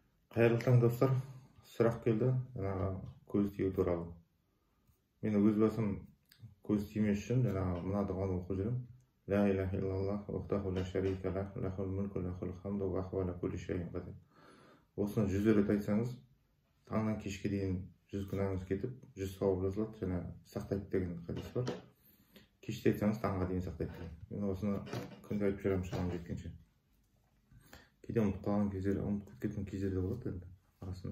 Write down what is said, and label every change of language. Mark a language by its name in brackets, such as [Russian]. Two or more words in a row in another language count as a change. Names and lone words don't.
[Kazakh] Қайырлы таң достар, сұрақ келді көз тию туралы. Мен өз басым көз тимес үшін мына дұғаны оқып жүрмін. [Arabic] لا إله إلا الله وحده لا شريك له له الملك وله الحمد وهو على كل شيء قدير. [Kazakh] Осыны 100 рет айтсаңыз, таңнан кешке дейін 100 күнәңіз кетіп, 100 сауап жазылады, және сақтайды деген хадис бар. Кеште айтсаңыз, таңға дейін сақтайды деген. Мен осыны күнде айтып жүремін шамам жеткенше. Кейде ұмытып қалған кездер, ұмытып кеткен кездер де болады енді арасында.